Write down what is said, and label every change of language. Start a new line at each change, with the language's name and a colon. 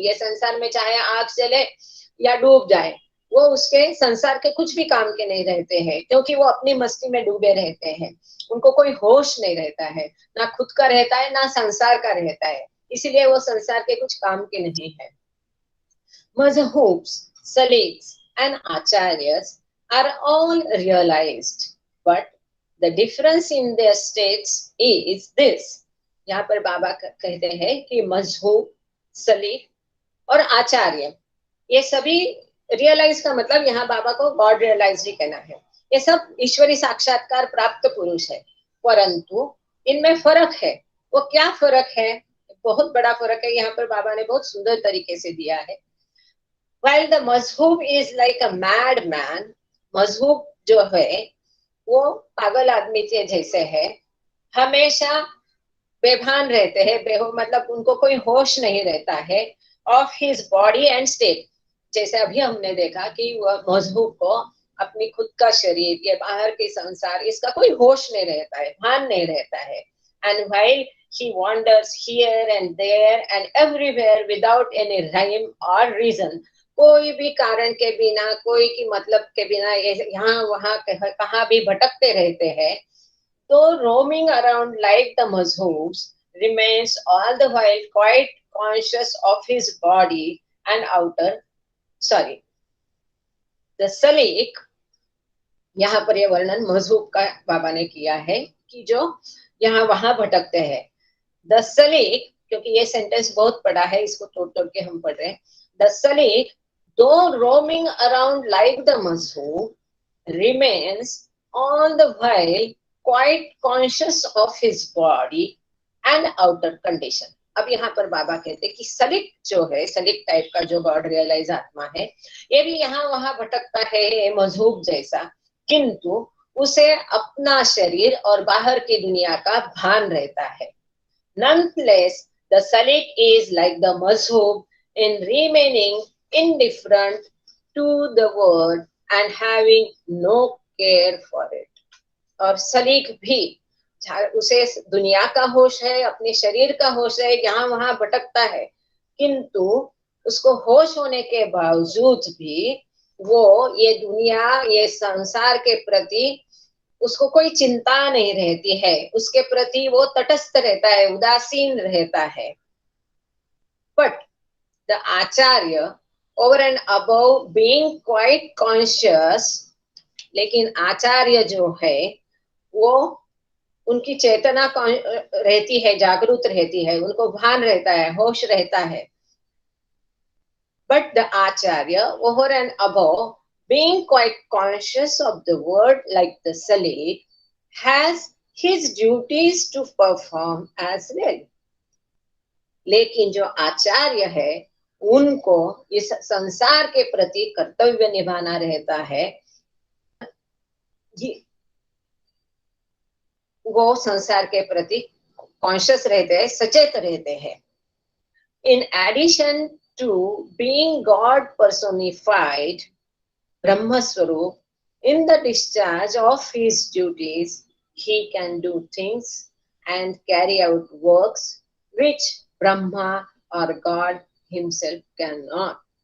Hindi: ये संसार में चाहे आग जले या डूब जाए, वो उसके संसार के कुछ भी काम के नहीं रहते हैं, क्योंकि वो अपनी मस्ती में डूबे रहते हैं। उनको कोई होश नहीं रहता है, ना खुद का रहता है ना संसार का रहता है, इसीलिए वो संसार के कुछ काम के नहीं है।
English: Mazhubs, saliks and acharyas are all realized, but the difference in their states is this.
Hindi: यहाँ पर बाबा कहते हैं कि मजहूब, सलीक और आचार्य, ये सभी रियलाइज का मतलब यहाँ बाबा को गॉड रियलाइज ही कहना है। ये सब ईश्वरी साक्षात्कार प्राप्त पुरुष है, परंतु इनमें फर्क है। वो क्या फर्क है? बहुत बड़ा फर्क है, यहाँ पर बाबा ने बहुत सुंदर तरीके से दिया है।
English: While the mazhub is like a mad man,
Hindi: मजहूब जो है वो पागल आदमी के जैसे है, हमेशा बेभान रहते हैं, मतलब उनको कोई होश नहीं रहता है,
English: Of his body and state.
Hindi: जैसे अभी हमने देखा कि वह मजहूब को अपनी खुद का शरीर, ये बाहर के संसार, इसका कोई होश नहीं रहता है, भान नहीं रहता है।
English: and while he wanders here and there and everywhere without any rhyme or reason,
Hindi: कोई भी कारण के बिना, कोई की मतलब के बिना यहाँ वहां कहाँ भी भटकते रहते हैं।
English: तो roaming around like the mazhubs, remains all the while quite conscious of his body and outer, sorry, the salik,
Hindi: यहाँ पर ये वर्णन मजहूब का बाबा ने किया है कि जो यहाँ वहां भटकते हैं। द सलीक, क्योंकि ये सेंटेंस बहुत बड़ा है, इसको तोड़ तोड़ के हम पढ़ रहे हैं।
English: The सलीक, though roaming around like the mazhub, remains all the while quite conscious of his body and outer condition.
Hindi: अब यहाँ पर बाबा कहते हैं कि सलिक जो है, सलिक टाइप का जो गॉड रियलाइज आत्मा है, ये भी यहाँ वहां भटकता है मजहूब जैसा, किंतु उसे अपना शरीर और बाहर की दुनिया का भान रहता है।
English: Nonetheless, the salik is like the mazhub in remaining indifferent to the world and having no care for it.
Hindi: और सलीक भी उसे दुनिया का होश है, अपने शरीर का होश है, यहाँ वहां भटकता है, किंतु उसको होश होने के बावजूद भी वो ये दुनिया, ये संसार के प्रति उसको कोई चिंता नहीं रहती है, उसके प्रति वो तटस्थ रहता है, उदासीन रहता है।
English: but the आचार्य over and above being quite conscious,
Hindi: लेकिन आचार्य जो है वो उनकी चेतना रहती है, जागरूक रहती है, उनको भान रहता है, होश रहता है।
English: But the आचार्य over and above being quite conscious of the word like the salik has his duties to perform as well.
Hindi: लेकिन जो आचार्य है उनको इस संसार के प्रति कर्तव्य निभाना रहता है, वो संसार के प्रति कॉन्शियस रहते हैं, सचेत रहते हैं।
English: In addition to being God personified Brahma Swarup, in the discharge of his duties, he can do things and carry out works which Brahma or God himself cannot.